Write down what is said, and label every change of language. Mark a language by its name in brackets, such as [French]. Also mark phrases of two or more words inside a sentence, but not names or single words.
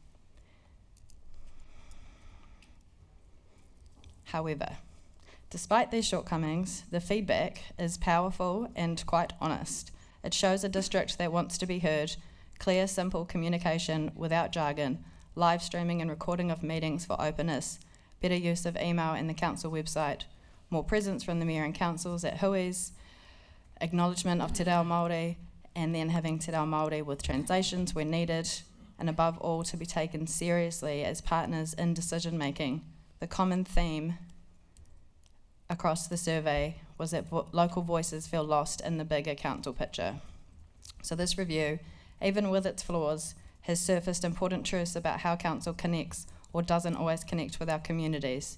[English] However, despite these shortcomings, the feedback is powerful and quite honest. It shows a district that wants to be heard, clear, simple communication without jargon, live streaming and recording of meetings for openness, better use of email and the council website, more presence from the mayor and councils at hui's, acknowledgement of [Māori] te reo Māori, [English] and then having [Māori] te reo Māori [English] with translations where needed, and above all to be taken seriously as partners in decision making. The common theme across the survey was that local voices feel lost in the bigger council picture. So this review, even with its flaws, has surfaced important truths about how council connects or doesn't always connect with our communities.